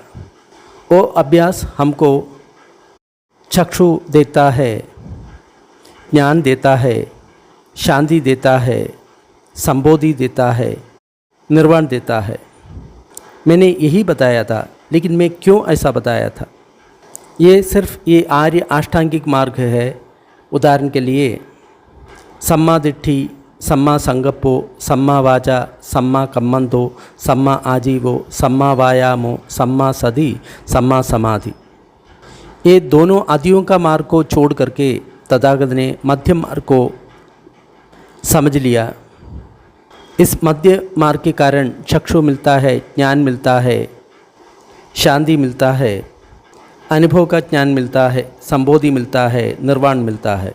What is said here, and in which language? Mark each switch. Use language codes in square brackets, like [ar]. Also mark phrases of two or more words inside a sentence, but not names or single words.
[hi] वो अभ्यास हमको चक्षु देता है, ज्ञान देता है, शांति देता है, संबोधि देता है, निर्वाण देता है। मैंने यही बताया था, लेकिन मैं क्यों ऐसा बताया था? ये सिर्फ ये आर्य अष्टांगिक मार्ग है। उदाहरण के लिए [pi] सम्मा दिट्ठी, सम्मा संगप्पो, सम्मा वाचा, सम्मा कम्मंतो, सम्मा आजीवो, सम्मा वायामो, सम्मा सति, सम्मा समाधि। [hi] ये दोनों आदियों का मार्ग को छोड़ करके तथागत ने मध्य मार्ग को समझ लिया। इस मध्य मार्ग के कारण चक्षु मिलता है, ज्ञान मिलता है, शांति मिलता है, अनुभव का ज्ञान मिलता है, संबोधि मिलता है, निर्वाण मिलता है।